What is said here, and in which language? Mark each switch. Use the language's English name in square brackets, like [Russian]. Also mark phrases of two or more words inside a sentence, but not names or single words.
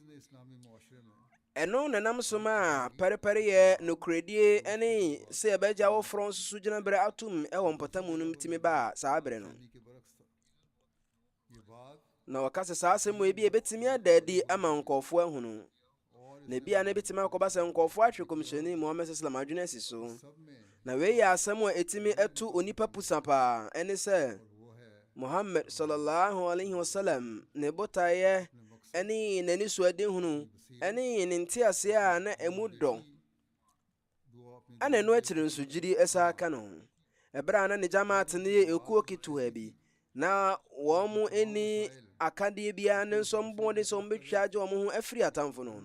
[Akan] ɛno nenam so ma pɛrepɛreyɛ, nokoredie ne sɛ yɛbɛgya wɔforɔ nso so gyina berɛ atom ɛwɔ mpɔtamu no tumi baa saa berɛ no. Na wɔka sɛ saa asɛm wɔ bi ɛbɛtumi ada adi ama nkɔɔfoɔ ahunu, na bia na ɛbɛtumi akɔba sɛ nkɔɔfoɔ atwe kɔmhyɛni Muhammad sallam adwene asi so. Na wei yɛ asɛm a ɛtumi ɛto onipa pusa paa, ɛne sɛ Muhammad [Arabic] صلى الله عليه وسلم [Akan] ne botaeɛ ɛne n'ani so adehunu ɛne ne nteaseɛ a na ɛmu dɔ ana ɛno akyiri nso gyidi ɛsa aka no ho. ɛberɛ a na ne gyamaate no yɛ ekuo ketewa bi, na wɔn mu ɛni akadeɛ biara ne nso mbɔde sɛ wɔmbɛtwa agye wɔn ho afiri atamfo no ho.